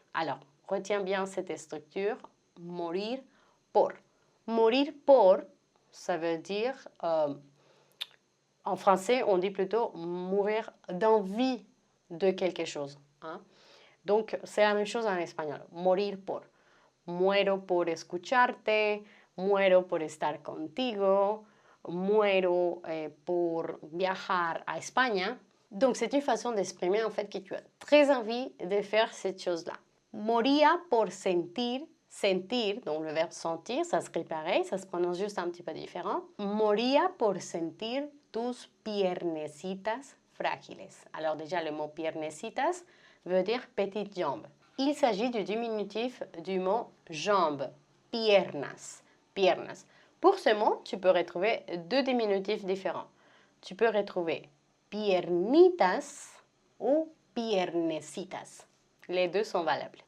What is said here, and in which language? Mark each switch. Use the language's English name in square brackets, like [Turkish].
[French] Alors, retiens bien cette structure. [Spanish] Morir por. Morir por, [French] ça veut dire, en français, on dit plutôt mourir d'envie de quelque chose. Donc, c'est la même chose en espagnol. [Spanish] Morir por. Muero por escucharte, muero por estar contigo, muero por viajar [French] à Espagne. Donc, c'est une façon d'exprimer en fait que tu as très envie de faire cette chose-là. [Spanish] Moría por sentir, sentir, [French] donc le verbe sentir, ça serait pareil, ça se prononce juste un petit peu différent. [Spanish] Moría por sentir tus piernecitas frágiles. [French] Alors déjà, le mot piernecitas veut dire petites jambes. Il s'agit du diminutif du mot jambes, piernas, piernas. Pour ce mot, tu peux retrouver deux diminutifs différents. Tu peux retrouver piernitas ou piernecitas. Les deux sont valables.